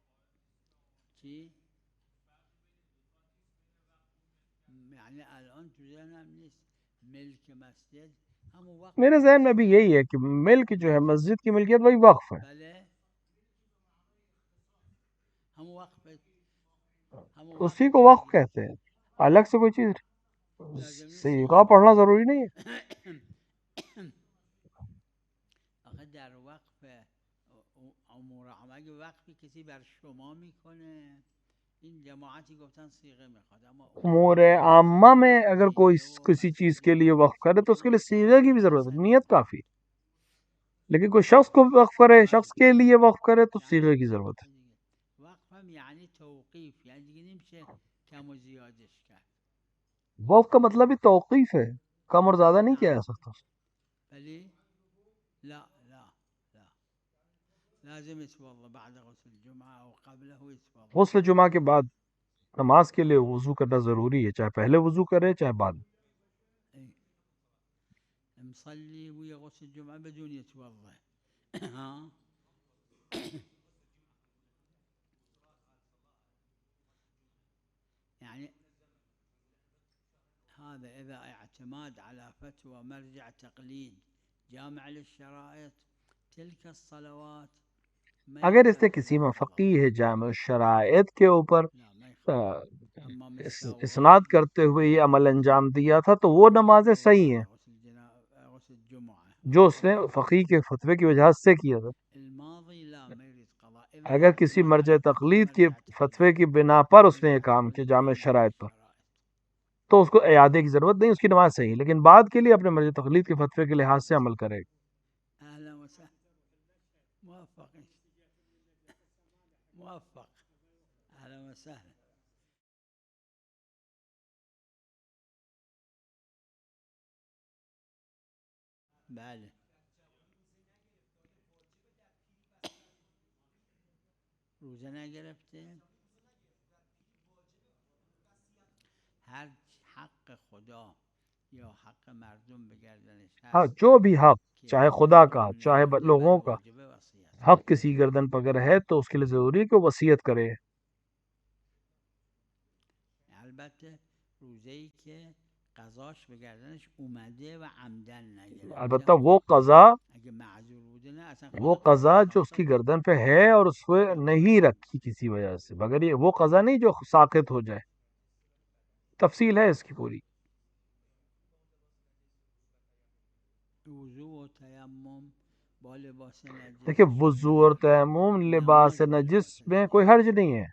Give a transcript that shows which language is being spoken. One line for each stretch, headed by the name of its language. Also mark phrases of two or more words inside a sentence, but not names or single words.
Urdu: میرے ذہن میں بھی یہی ہے کہ ملک جو ہے مسجد کی ملکیت وہی وقف ہے. اسی کو وقف کہتے ہیں، الگ سے کوئی چیز سیغہ پڑھنا ضروری نہیں ہے.
Persian: در وقف امور اگه وقفی کسی بر شما میکنه، این جماعتی گفتن صیغه میخواد، اما
Urdu: امور عامہ میں اگر کوئی کسی چیز کے لیے وقف کرے تو اس کے لیے صیغے کی بھی ضرورت ہے، نیت کافی. لیکن کوئی شخص کو وقف کرے، شخص کے لیے وقف کرے تو صیغے کی ضرورت ہے.
Persian: وقف هم یعنی توقیف، یعنی دیگه نمیشه کم و زیادش کرد.
Urdu: وقف کا مطلب ہی توقیف ہے، کم اور زیادہ نہیں کیا جا سکتا.
Arabic: ولی لا لا لا لازم يتوضا بعد غسل الجمعه او قبله يتوضا.
Urdu: غسل جمعہ کے بعد نماز کے لیے وضو کرنا ضروری ہے، چاہے پہلے وضو کرے چاہے بعد.
Arabic: مصلي ويا غسل الجمعه بدون يتوضا. ها يعني هذا إذا اعتماد على فتوى مرجع تقليد جامع للشرائط تلك الصلوات.
Urdu: اگر اس نے کسی فقیہ جامع الشرائط کے اوپر اسناد کرتے ہوئے یہ عمل انجام دیا تھا تو وہ نمازیں صحیح ہیں جو اس نے فقیہ کے فتوے کی وجہ سے کیا تھا. اگر کسی مرجع تقلید کے فتوے کی بنا پر اس نے یہ کام کیا جامع شرائط پر تو اس کو اعادے کی ضرورت نہیں، اس کی نماز صحیح، لیکن بعد کے لیے اپنے مرجع تقلید کے فتوے کے لحاظ سے عمل کرے گا.
Arabic: موفق اهلا وسهلا.
Persian: بله روزه نگرفته، هر حق خدا یا حق مردم به گردنش
Urdu: ہاں جو بھی حق، چاہے خدا کا چاہے لوگوں کا حق کسی گردن پگر ہے تو اس کے لیے ضروری ہے کہ وہ وصیت کرے.
Persian: البته روزه‌ای که قضاش به گردنش اومده و عمدن نگرفته،
Urdu: البتہ وہ قضا
Persian: اگه معذور بوده نه اصلا
Urdu: وہ قضا جو اس کی گردن پہ ہے اور اس کو نہیں رکھی کسی وجہ سے، مگر یہ وہ قضا نہیں جو ساقط ہو جائے. تفصیل ہے اس کی پوری.
Persian: وضو و تیمم با لباس نجس.
Urdu: دیکھیں وضو اور تیمم لباس نجس میں کوئی حرج نہیں ہے.